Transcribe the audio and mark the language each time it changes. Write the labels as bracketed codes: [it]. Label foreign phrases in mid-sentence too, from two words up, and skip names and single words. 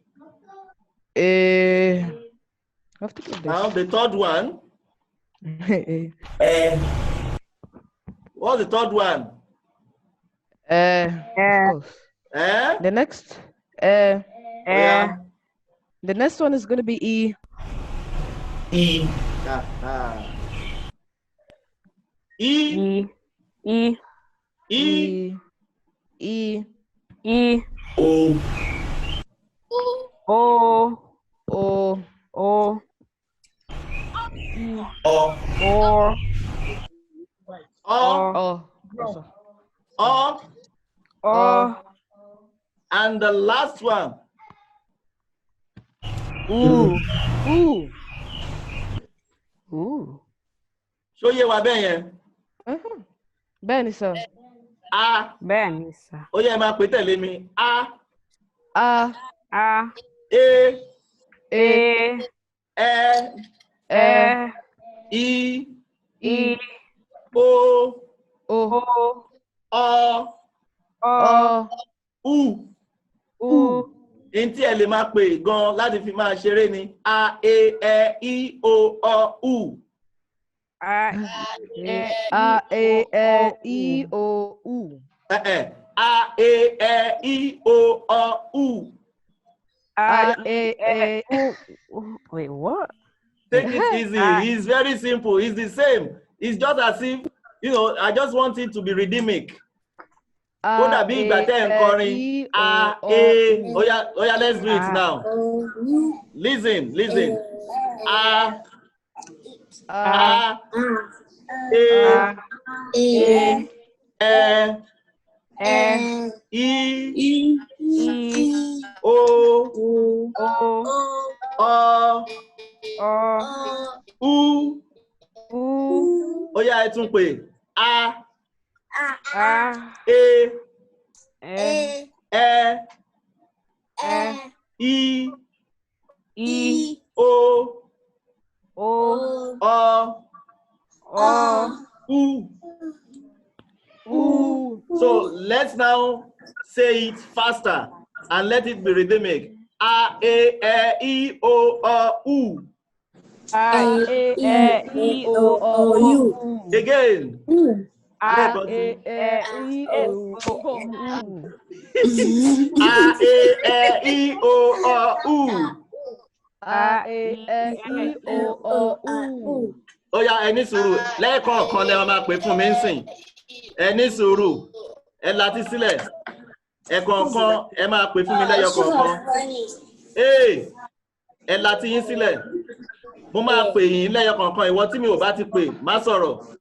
[en] E. I have to get Now the third one. this. E, What's the third one? Close. Eh? The next, Yeah. the next one is gonna be E. I, Ah. E. E, E. E. E, O, O, O. O, O, O, O. O. O. O, And the last one. U, U. U, [yo] Ṣó yé wa bẹ́ẹ̀ yẹn? Bẹ́ẹ̀ni sọ. A. bẹ́ẹ̀ ni sà. Ó yẹ máa pè tẹ̀lé mi. A. A. A, E. E, Ẹ. Ẹ, I. I, O. O. Ọ. O. U. U, Ní tí ẹ lè máa pè gan láti fi máa ṣeré ni. A. E. Ẹ. I. O. Ọ. U. A, A. E. I. O. U. A. E. I. O. Ọ. U. A, E. U. [en] Wait, what? Take it easy. It's very simple. It's the same. It's just as if, I just want it to be rhythmic. [yo] Ó dàbí ìgbà tẹ́ ẹ̀ ń kọrin. A, E. [en] Oya, let's do it now. Listen. [yo] A, E, E, Ẹ, E, I, I, O, O, Ọ, O, U. U, Oya, ẹ tún pè. A, A, E, E, Ẹ, E, I, I, O, O, Ọ, O, U. U. [en] So let's now say it faster and let it be rhythmic. [yo] A, E, I, O, U. A, E, I, O, U. [en] Again. [yo] A, Lẹ́ẹ̀kan sí. E, I, O, U. A, E, I, O, U. A, E, I, O, U. Ó yá, ẹ ní sùúrù. Lẹ́ẹ̀kọ̀ọ̀kan lẹ máa pè fún mi ń sìn. Ẹ ní sùúrù. Ẹ latí sílẹ̀. Ẹ̀kọ̀ọ̀kan ẹ máa pè fún mi lẹ́yọ kọ̀ọ̀kan. Ẹ latí yín sílẹ̀. Mo máa pè yín lẹ́yọ kọ̀ọ̀kan. Ìwọ tí mi ò bá ti pè, má sọ̀rọ̀.